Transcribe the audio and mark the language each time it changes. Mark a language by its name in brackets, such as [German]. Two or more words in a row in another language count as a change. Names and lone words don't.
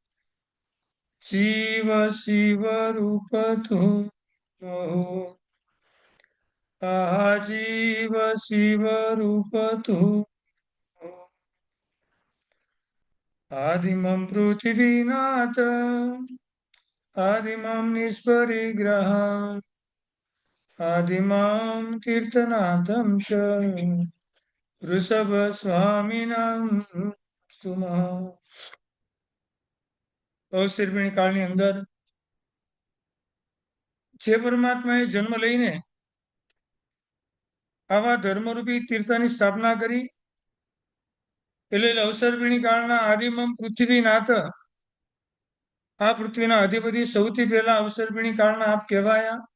[Sanskrit] शिव शिव रूप तो जीव शिव रूप तो आदिमं पृथ्वीनाथ आदिमं निष्परिग्रह आदिमं कीर्तनाथं च ऋषभ स्वामिनां स्तुमः। [Gujarati] અવસર્પિણી કાળની અંદર જે પરમાત્માએ જન્મ લઈને આવા ધર્મરૂપી તીર્થની સ્થાપના કરી એટલે અવસર્પિણી કાળના [Sanskrit] આદિમમ પૃથ્વીનાથ [Gujarati] આ પૃથ્વીના અધિપતિ સૌથી પહેલા અવસર્પિણી કાળના આપ કહેવાયા.